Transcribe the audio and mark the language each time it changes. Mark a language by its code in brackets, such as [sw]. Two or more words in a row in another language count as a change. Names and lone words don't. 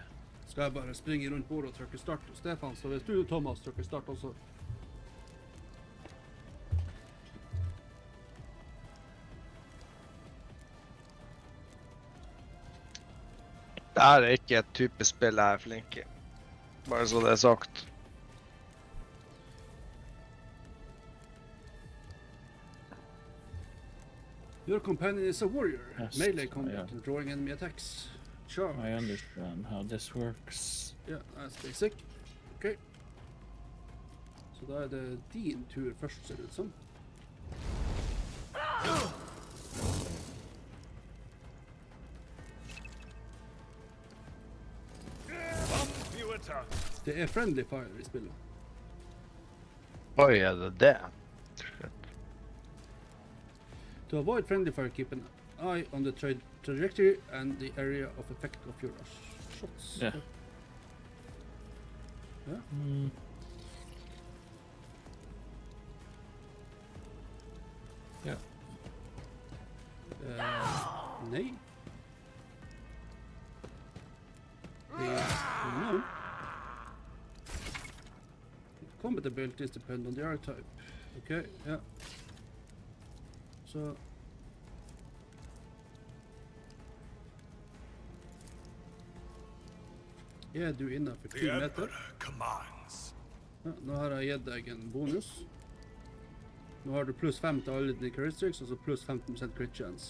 [no] Skal jeg bare springe rundt bordet og trykke start? Stefan, så hvis du, Thomas, trykker start også. Det her er ikke et type spill jeg er flink i. Bare så det er sagt. [en] Your companion is a warrior. Yes, Melee combat yeah. and drawing enemy attacks. Charge. I understand how this works. Yeah, that's basic. Okay. [no] Så da er det din tur først, ser det ut som. Det er [en] friendly fire [no] i spillet. Oi, er det det? [en] To avoid friendly fire, keep an eye on the trajectory and the area of effect of your shots. Yeah. Yeah. [no] Ja. Nej. [en] No. Combat abilities depend on the archetype. Okay, yeah. [no] Så er du innenfor 10 meter. Ja, nå har jeg gitt deg en bonus. Nå har du pluss 5 til alle dine characteristics, og så pluss 15% [en] crit chance.